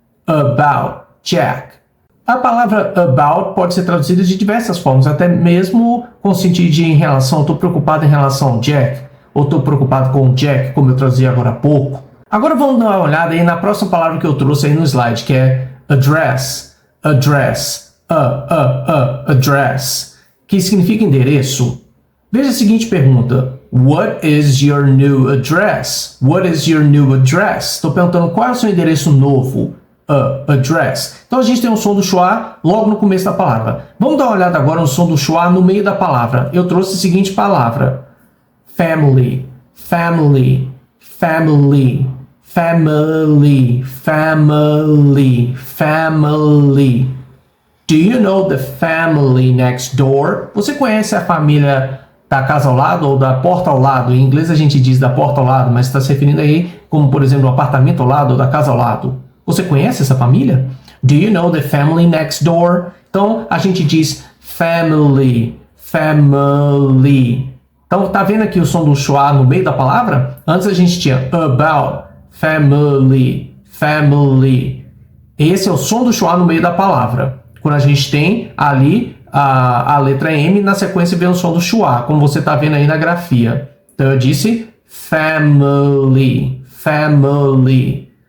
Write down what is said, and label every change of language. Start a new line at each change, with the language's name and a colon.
English: About Jack.
Portuguese: A palavra about pode ser traduzida de diversas formas, até mesmo com o sentido de em relação, estou preocupado em relação ao Jack, ou estou preocupado com o Jack, como eu traduzi agora há pouco. Agora vamos dar uma olhada aí na próxima palavra que eu trouxe aí no slide, que é address. Address. Address. Que significa endereço. Veja a seguinte pergunta.
English: What is your new address? What is your new address?
Portuguese: Estou perguntando qual é o seu endereço novo. Address. Então a gente tem um som do schwa logo no começo da palavra. Vamos dar uma olhada agora no som do schwa no meio da palavra. Eu trouxe a seguinte palavra.
English: Family. Family. Family. Family. Family. Family. Do you know the family next door?
Portuguese: Você conhece a família da casa ao lado ou da porta ao lado? Em inglês a gente diz da porta ao lado, mas está se referindo aí como, por exemplo, do apartamento ao lado ou da casa ao lado. Você conhece essa família?
English: Do you know the family next door?
Portuguese: Então a gente diz
English: family, family.
Portuguese: Então tá vendo aqui o som do schwa no meio da palavra? Antes a gente tinha about, family, family. Esse é o som do schwa no meio da palavra. Quando a gente tem ali a letra M, na sequência vem o som do schwa, como você está vendo aí na grafia. Então eu disse family, family.